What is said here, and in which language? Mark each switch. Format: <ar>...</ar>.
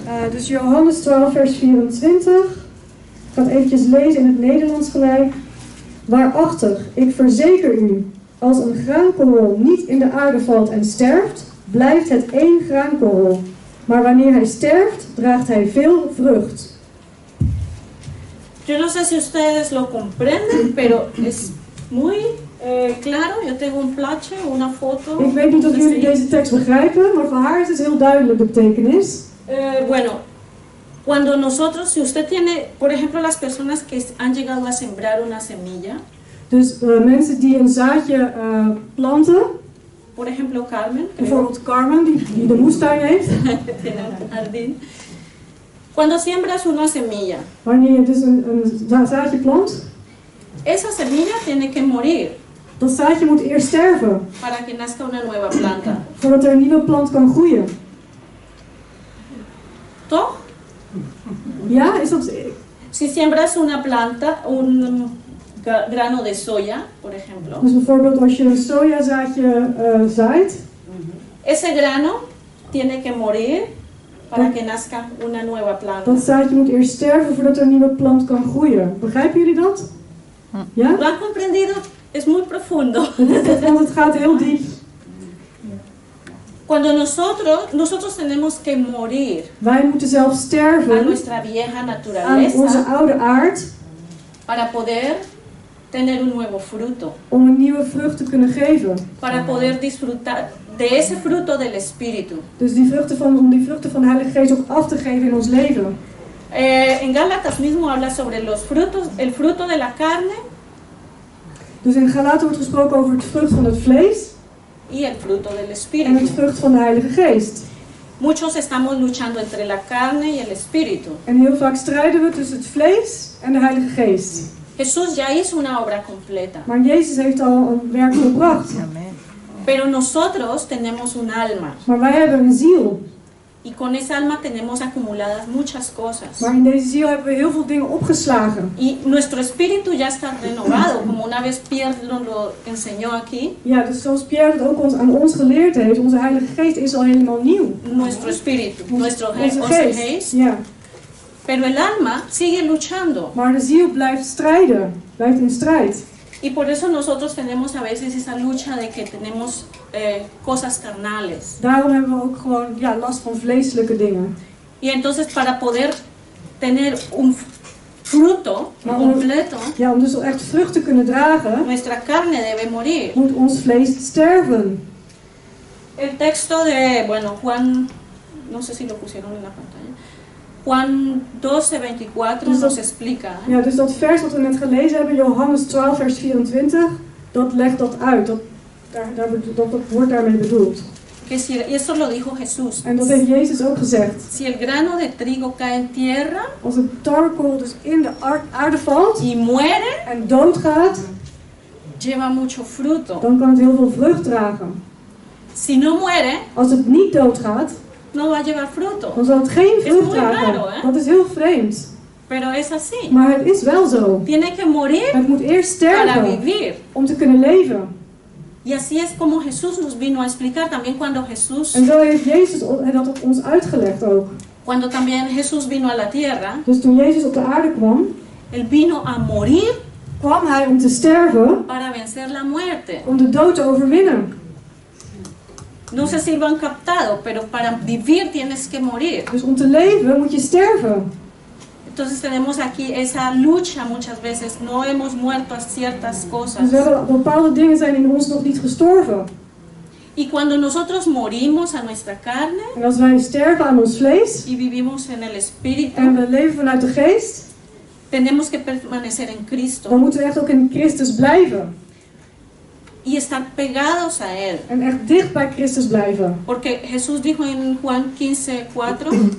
<nl>Dus Johannes 12 vers 24. Ik ga het eventjes lezen in het Nederlands gelijk. Waarachtig, ik verzeker u, als een graankorrel niet in de aarde valt en sterft, blijft het één graankorrel. Maar wanneer hij sterft, draagt hij veel vrucht.</nl> <es>Yo no sé si ustedes lo comprenden, pero es muy claro. Yo tengo un plaatje, una foto.</es> <nl>Ik weet niet of jullie deze tekst begrijpen, maar voor haar is het heel duidelijk de betekenis.</nl> <es>Bueno, cuando nosotros, si usted tiene, por ejemplo, las personas que han llegado a sembrar una semilla,</es> <nl>Dus mensen die een zaadje planten,</nl> <es>por ejemplo Carmen, creo,</es> <nl>bijvoorbeeld Carmen die de moestuin heeft.</nl> <es>tiene un jardín. Cuando siembras una semilla,</es> <nl>Wanneer je dus een zaadje plant,</nl> <es>esa semilla tiene que morir</es> <nl>dat zaadje moet eerst sterven,</nl> <es>para que nazca una nueva planta.</es> <nl>voordat er een nieuwe plant kan groeien. ¿Toch? Ja, is dat...</nl> <es>Si siembras una planta, un grano de soya, por ejemplo,</es> <nl>Dus bijvoorbeeld als je een sojazaadje zaait,</nl> <es>ese grano tiene que morir para que nazca una nueva planta.</es> <nl>dat zaadje moet eerst sterven voordat er een nieuwe plant kan groeien. Begrijpen jullie dat? Ja?</nl> <es>¿Lo han comprendido? Es muy profundo.</es> <nl>Want het gaat heel diep.</nl> <es>Cuando nosotros tenemos que morir</es> <nl>Wij moeten zelf</nl> <es>a</es> <nl>sterven</nl> <es>nuestra vieja</es> <nl>aan onze</nl> <es>naturaleza</es> <nl>oude aard</nl> <es>para poder tener un nuevo fruto,</es> <nl>om een nieuwe vrucht te kunnen geven.</nl> <es>para poder disfrutar de ese fruto del Espíritu.</es> <nl>Dus om die vruchten van de Heilige Geest ook af te geven in ons leven.</nl> <es>En Gálatas mismo habla sobre los frutos, el fruto de la carne</es> <nl>Dus in Galaten wordt gesproken over het vrucht van het vlees</nl> <es>y el fruto del</es> <nl>en het</nl> <es>Espíritu.</es> <nl>vrucht van de Heilige Geest.</nl> <es>Muchos estamos luchando entre la carne y el Espíritu.</es> <nl>En heel vaak strijden we tussen het vlees en de Heilige Geest.</nl> <es>Jesús ya hizo una obra completa,</es> <nl>Maar Jezus heeft al een werk volbracht.</nl> <es>pero nosotros tenemos un alma</es> <nl>Maar wij hebben een ziel.</nl> <es>y con esa alma tenemos acumuladas muchas cosas.</es> <nl>Maar in deze ziel hebben we heel veel dingen opgeslagen.</nl> <es>Y nuestro espíritu ya está renovado, como una vez Pierre nos lo enseñó aquí.</es> <nl>Ja, dus zoals Pierre het ook aan ons geleerd heeft, onze Heilige Geest is al helemaal nieuw.</nl> <es>Nuestro espíritu, nuestro</es> <nl>Onze geest. Ja.</nl> <es>Pero el alma sigue luchando.</es> <nl>Maar de ziel blijft strijden, blijft in strijd.</nl> <es>Y por eso nosotros tenemos a veces esa lucha de que tenemos cosas carnales.</es> <nl>Daarom hebben we ook gewoon last van vleeselijke dingen.</nl> <es>Y entonces para poder tener un fruto completo,</es> <nl>Ja, om dus echt vrucht te kunnen dragen,</nl> <es>nuestra carne debe morir.</es> <nl>moet ons vlees sterven.</nl> <es>El texto de, Juan, no sé si lo pusieron en la pantalla. Juan 12:24 nos explica.</es> <nl>Ja, dus dat vers wat we net gelezen hebben, Johannes 12 vers 24, dat legt dat uit. Dat wordt daarmee bedoeld.</nl> <es>Y eso lo dijo Jesús.</es> <nl>En dat heeft Jezus ook gezegd.</nl> <es>Si el grano de trigo cae en tierra</es> <nl>Als een tarwekool dus in de aarde valt</nl> <es>y muere,</es> <nl>en doodgaat,</nl> <es>lleva mucho fruto.</es> <nl>dan kan het heel veel vrucht dragen.</nl> <es>Si no muere,</es> <nl>Als het niet doodgaat,</nl> <es>no va a llevar fruto.</es> <nl>dan zal het geen</nl> <es>Es</es> <nl>vrucht</nl> <es>muy</es> <nl>dragen.</nl> <es>raro, ¿eh?</es> <nl>Dat is heel vreemd.</nl> <es>Pero es así.</es> <nl>Maar het is wel zo.</nl> <es>Tiene que morir</es> <nl>Het moet eerst</nl> <es>para</es> <nl>sterven</nl> <es>vivir.</es> <nl>om te kunnen leven.</nl> <es>Y así es como Jesús nos vino a explicar también cuando Jesús,</es> <nl>En zo heeft Jezus dat op ons uitgelegd ook.</nl> <es>cuando también Jesús vino a la tierra,</es> <nl>Dus toen Jezus op de aarde kwam,</nl> <es>Él vino a morir</es> <nl>kwam hij om te sterven,</nl> <es>para vencer la muerte.</es> <nl>om de dood te overwinnen.</nl> <es>No sé si lo han captado, pero para vivir tienes que morir.</es> <nl>Dus om te leven moet je sterven.</nl> <es>Entonces tenemos aquí esa lucha muchas veces. No hemos muerto a ciertas</es> <nl>Dus</nl> <es>cosas.</es> <nl>we hebben, bepaalde dingen zijn in ons nog niet gestorven.</nl> <es>Y cuando nosotros morimos a nuestra carne</es> <nl>En als wij sterven aan ons vlees</nl> <es>y vivimos en el Espíritu,</es> <nl>en we leven vanuit de geest,</nl> <es>tenemos que permanecer en Cristo</es> <nl>dan moeten we echt ook in Christus blijven.</nl> <es>y estar pegados a Él.</es> <nl>En echt dicht bij Christus blijven.</nl> <es>Porque Jesús dijo en Juan 15:4,</es>